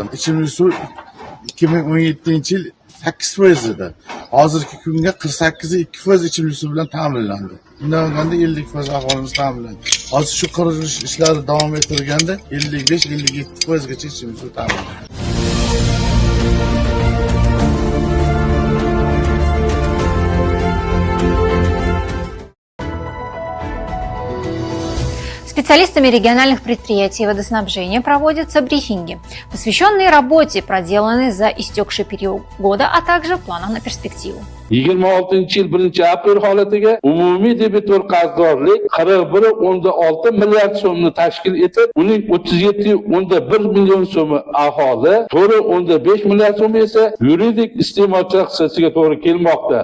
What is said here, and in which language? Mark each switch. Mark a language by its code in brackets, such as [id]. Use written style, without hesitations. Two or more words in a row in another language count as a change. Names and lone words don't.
[uz] Ichimlik suv 2017-yil 8% edi. Hozirgi kunga 48.2% ichimlik suv bilan ta'minlandi. Bundan olganda 50% aholimiz ta'minlandi. Hozir shu qurilish ishlari davom ettirganda 55-57% gacha ichimlik suv ta'minlandi. [ru] Специалистами региональных предприятий водоснабжения проводятся брифинги, посвященные работе, проделанной за истекший период года, а также планам на перспективу. [uz] 26-yil 1-aprel holatiga umumiy debitor qarzdorlik 41.6 milliard so'mni tashkil etib, uning 37.1 million so'mi aholi, 4.5 milliard so'mi esa yuridik iste'molchilar hissasiga to'g'ri kelmoqda.